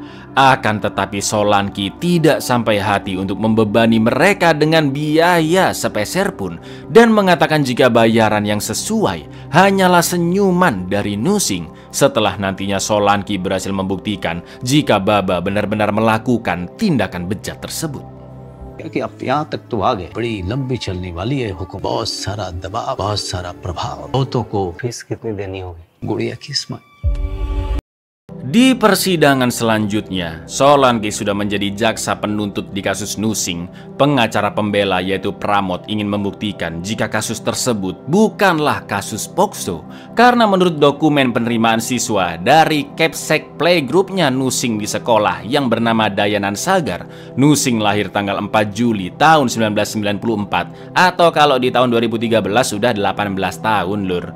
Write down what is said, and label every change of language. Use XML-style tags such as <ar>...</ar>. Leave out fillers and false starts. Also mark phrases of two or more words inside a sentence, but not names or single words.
<id>Akan tetapi Solanki tidak sampai hati untuk membebani mereka dengan biaya sepeser pun, dan mengatakan jika bayaran yang sesuai hanyalah senyuman dari Nusing setelah nantinya Solanki berhasil membuktikan jika Baba benar-benar melakukan tindakan bejat tersebut.</id> <hi>कि अब यहाँ तक तो आ गए, बड़ी लंबी चलने वाली है हुक्म, बहुत सारा दबाव, बहुत सारा प्रभाव, बहुतों को फीस कितनी देनी होगी? गुड़िया की स्माइल।</hi> <id>Di persidangan selanjutnya, Solanki sudah menjadi jaksa penuntut di kasus Nusing. Pengacara pembela yaitu Pramod ingin membuktikan jika kasus tersebut bukanlah kasus Pokso, karena menurut dokumen penerimaan siswa dari Kepsek Playgroupnya Nusing di sekolah yang bernama Dayanan Sagar, Nusing lahir tanggal 4 Juli tahun 1994, atau kalau di tahun 2013 sudah 18 tahun lur.</id>